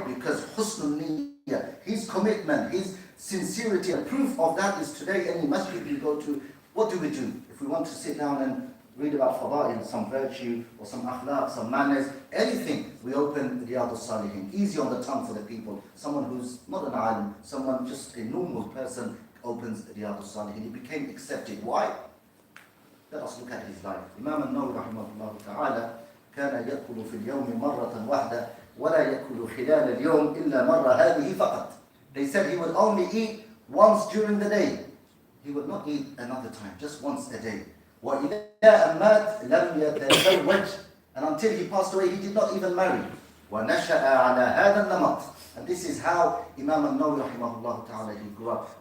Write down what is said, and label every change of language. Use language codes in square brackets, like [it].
[en] Because husnul niyyah, his commitment, his sincerity, and proof of that is today any masjid you go to, what do we do? If we want to sit down and read about fada'il, some virtue, or some akhlaq, some manners, anything, we open Riyadh al-Salihin. Easy on the tongue for the people. Someone who's not an alim, someone just a normal person opens Riyadh al-Salihin. He became accepted. Why? Let us look at his life. [ar] Imam al-Nawawi rahimahullah ta'ala كان يأكل في اليوم مرة واحدة ولا يأكل خلال اليوم إلا مرة هذه فقط. [en] They said he would only eat once during the day. He would not eat another time, just once a day. [ar] وإذا مات لم يتزوج, [en] and until he passed away, he did not even marry. [ar] ونشأ على هذا النمط. [en] And this is how Imam al-Nawawi rahimahullah ta'ala he grew up.